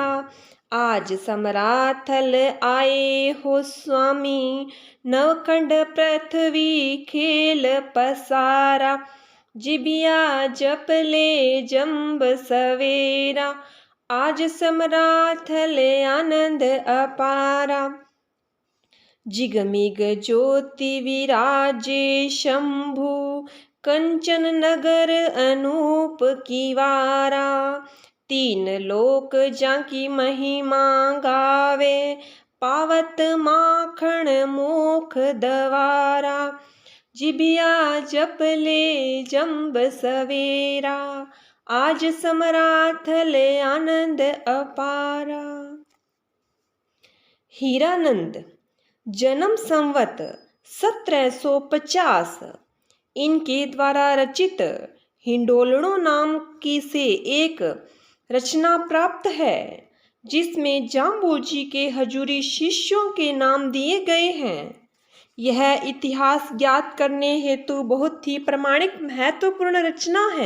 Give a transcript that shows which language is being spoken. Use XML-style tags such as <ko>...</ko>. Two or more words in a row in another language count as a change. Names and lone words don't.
<hi>आज समराथल आए हो स्वामी, नवखंड पृथ्वी खेल पसारा। जिभिया जपले जम्ब सवेरा, आज समराथल आनंद अपारा। जिगमिग ज्योति विराजे शंभु, कंचन नगर अनूप कीवारा। तीन लोक जाकी महिमा गावे, पावत माखन मोख दवारा। जिभिया जपले जम्ब सवेरा, आज समराथल आनंद अपारा। हीरानंद जन्म संवत 1750, इनके द्वारा रचित हिंडोलड़ों नाम की से एक रचना प्राप्त है जिसमें जाम्बोजी के हजूरी शिष्यों के नाम दिए गए हैं। यह इतिहास ज्ञात करने हेतु बहुत ही प्रमाणिक महत्वपूर्ण रचना है।</hi>